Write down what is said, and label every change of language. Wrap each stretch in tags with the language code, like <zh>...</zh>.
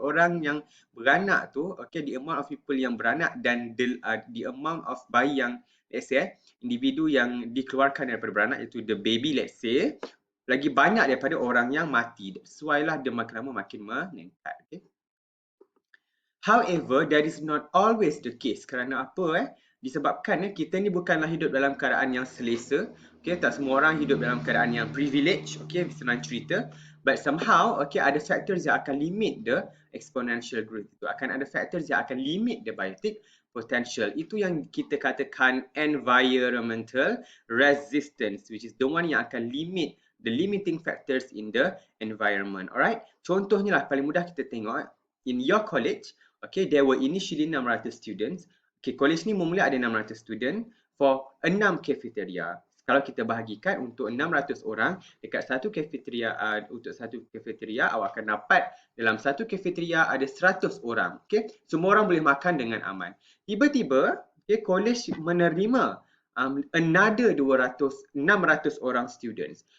<ms>Orang yang beranak tu,</ms> <en>the amount of people</en> <ms>yang beranak dan</ms> <en>the amount of</en> <ms>bayi yang</ms> <en>let's say</en> <ms>individu yang dikeluarkan daripada beranak, iaitu</ms> <en>the baby let's say,</en> <ms>lagi banyak daripada orang yang mati.</ms> <en>That's why</en> <ms>lah dia makin lama makin meningkat. Okay.</ms> <en>However, that is not always the case.</en> <ms>Kerana apa? Disebabkan kita ni bukanlah hidup dalam keadaan yang selesa. Okay, tak semua orang hidup dalam keadaan yang privilege. Okay, senang cerita.</ms> <en>But somehow,</en> <ms>ada</ms> <en>factors</en> <ms>yang akan</ms> <en>limit the exponential growth itu.</en> <ms>Akan ada factors yang akan</ms> <en>limit the biotic potential.</en> <ms>Itu yang kita katakan</ms> <en>environmental resistance, which is the one</en> <ms>yang akan</ms> <en>limit the limiting factors in the environment. Alright?</en> <ms>Contohnya lah, paling mudah kita tengok</ms> <en>in your college. Okay, there were initially 600 students.</en> <ms>Okay, college ni mula ada 600 student</ms> <en>for 6 cafeteria.</en> <ms>Kalau kita bahagikan untuk 600 orang dekat satu cafeteria, untuk satu cafeteria awak akan dapat dalam satu cafeteria ada 100 orang. Okay, semua orang boleh makan dengan aman. Tiba-tiba, college menerima another 600 orang students.</ms>